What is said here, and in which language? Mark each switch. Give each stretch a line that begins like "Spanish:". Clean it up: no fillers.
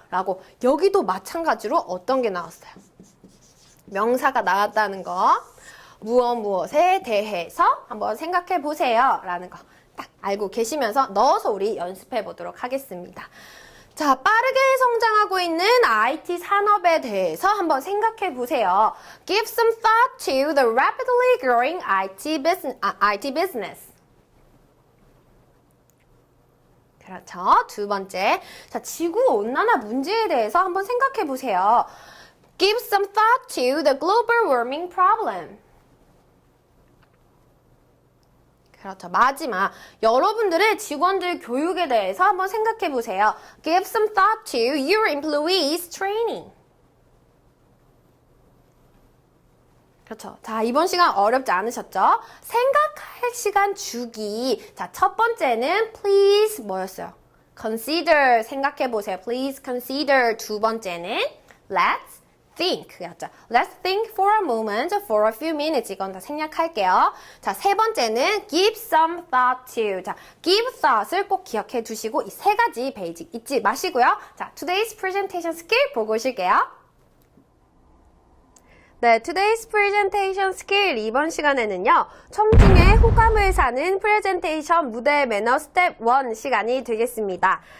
Korean: 라고 여기도 마찬가지로 어떤 게 나왔어요? 명사가 나왔다는 거. 무엇에 대해서 한번 생각해 보세요. 라는 거 딱 알고 계시면서 넣어서 우리 연습해 보도록 하겠습니다. 자, 빠르게 성장하고 있는 IT 산업에 대해서 한번 생각해 보세요.
English: Give some thought to the rapidly growing IT business.
Korean: 그렇죠. 두 번째. 자, 지구 온난화 문제에 대해서 한번 생각해 보세요.
English: Give some thought to the global warming problem.
Korean: 그렇죠. 마지막, 여러분들의 직원들 교육에 대해서 한번 생각해 보세요.
English: Give some thought to your employees training.
Korean: 그렇죠. 자, 이번 시간 어렵지 않으셨죠? 생각할 시간 주기. 자, 첫 번째는 please 뭐였어요? Consider, 생각해 보세요.
English: Please consider.
Korean: 두 번째는
English: let's think 였죠. Let's think for a moment, for a few minutes.
Korean: 이건 다 생략할게요.
English: 자, 세 번째는 give some thought to.
Korean: 자, give thought을 꼭 기억해 두시고 이 세 가지 베이직 잊지 마시고요. 자,
English: today's presentation skill
Korean: 보고 오실게요. 네, today's presentation skill 이번 시간에는요. 청중의 호감을 사는 프레젠테이션 무대 매너 스텝 1 시간이 되겠습니다.